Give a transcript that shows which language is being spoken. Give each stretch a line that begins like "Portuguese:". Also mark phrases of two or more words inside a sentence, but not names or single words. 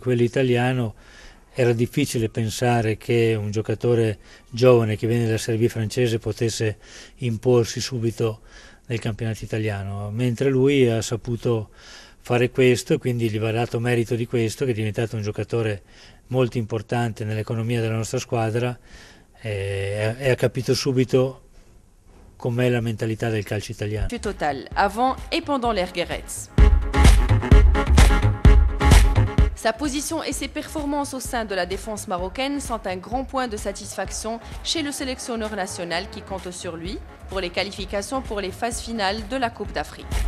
Italian: quello italiano, era difficile pensare che un giocatore giovane che viene dalla Serie B francese potesse imporsi subito nel campionato italiano, mentre lui ha saputo fare questo e quindi gli va dato merito di questo, che è diventato un giocatore molto importante nell'economia della nostra squadra e ha capito subito com'è la mentalità del calcio italiano.
French: Total, avant et pendant l'ère Guéretz. Sa position et ses performances au sein de la défense marocaine sont un grand point de satisfaction chez le sélectionneur national qui compte sur lui pour les qualifications pour les phases finales de la Coupe d'Afrique.